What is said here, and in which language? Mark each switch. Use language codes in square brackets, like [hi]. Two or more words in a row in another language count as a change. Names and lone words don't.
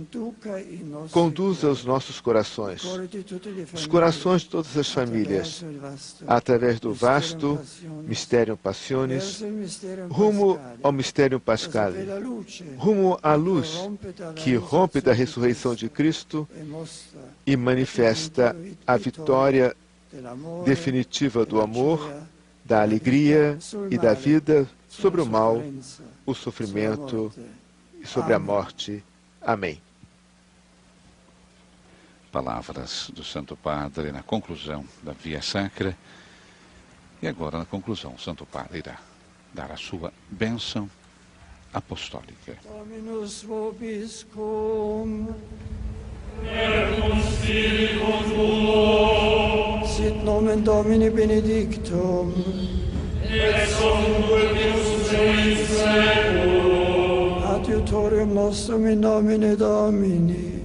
[pt] conduza os nossos corações, os corações de todas as famílias, através do vasto [la] Mysterium Passionis, [pt] rumo ao [la] Mysterium Pascale, [pt] rumo à luz que rompe da ressurreição de Cristo e manifesta a vitória definitiva do amor, da alegria e da vida sobre o mal, o sofrimento e sobre a morte. Amém. Palavras do Santo Padre na conclusão da Via Sacra. E agora, na conclusão, o Santo Padre irá dar a sua bênção apostólica. [la] Dominus vobiscum. Et cum spiritu tuo. Sit nomen Domini benedictum. Ex hoc ultimus in seculum. Adiutorium nostrum in nomine Domini.